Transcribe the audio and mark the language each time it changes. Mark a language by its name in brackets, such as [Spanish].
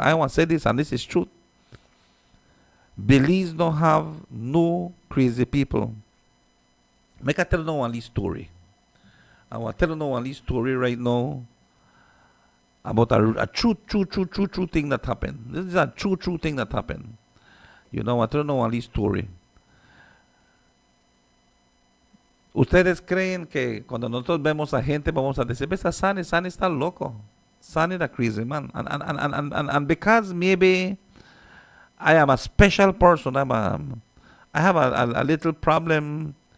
[English] I want to say this, and this is truth. Belize don't have no crazy people. Make I tell you one story. I want to tell you one story right now about a true thing that happened. This is a true thing that happened. I want to tell you one story. [Spanish] Ustedes creen que cuando nosotros vemos a gente vamos a decir, ves a Sunny está loco. [English] Sunny the crazy man. And because maybe I am a special person, I have a little problem.